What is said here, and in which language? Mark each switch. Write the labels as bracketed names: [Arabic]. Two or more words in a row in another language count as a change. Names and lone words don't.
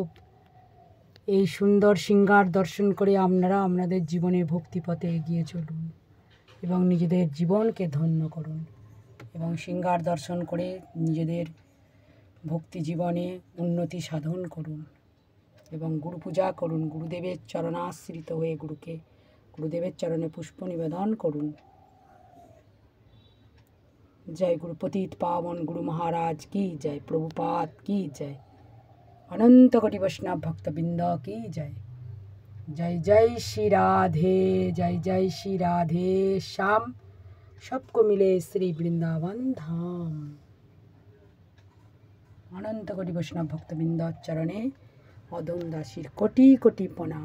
[Bangla] এই সুন্দর সিঙ্গার দর্শন করে আপনারা আপনাদের জীবনে ভক্তিপথে এগিয়ে চলুন এবং নিজেদের জীবনকে ধন্য করুন এবং সিঙ্গার দর্শন করে নিজেদের ভক্তি জীবনে উন্নতি সাধন করুন এবং গুরু পূজা করুন। গুরুদেবের চরণাশ্রিত হয়ে গুরুদেবের চরণে পুষ্প নিবেদন করুন। জয় গুরু পতিত পাবন গুরু মহারাজ কি জয়, প্রভুপাদ কি জয়, [Hindi] अनंत कोटि वैष्णव भक्तबिंद की जय। जय जय श्री राधे, जय जय श्री राधे श्याम, सबको मिले श्री वृंदावन धाम। [Bangla] অনন্ত কোটি বৈষ্ণব ভক্তবৃন্দ চরণে অধম দাসীর কোটি কোটি প্রণাম।